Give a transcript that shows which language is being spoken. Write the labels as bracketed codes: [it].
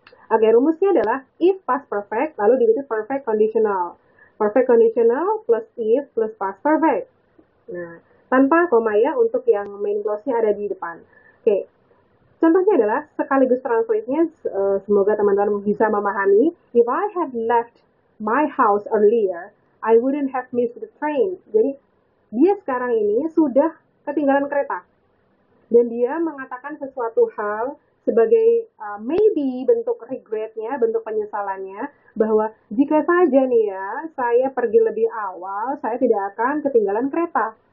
[id] Oke, rumusnya adalah if past perfect lalu diikuti perfect conditional. Perfect conditional plus if plus past perfect. Nah, tanpa koma ya untuk yang main clause-nya ada di depan. Oke, contohnya adalah sekaligus translate-nya, semoga teman-teman bisa memahami. [en] If I had left my house earlier, I wouldn't have missed the train. [id] Jadi, dia sekarang ini sudah ketinggalan kereta. Dan dia mengatakan sesuatu hal sebagai maybe bentuk regret-nya, bentuk penyesalannya, bahwa jika saja nih ya, saya pergi lebih awal, saya tidak akan ketinggalan kereta.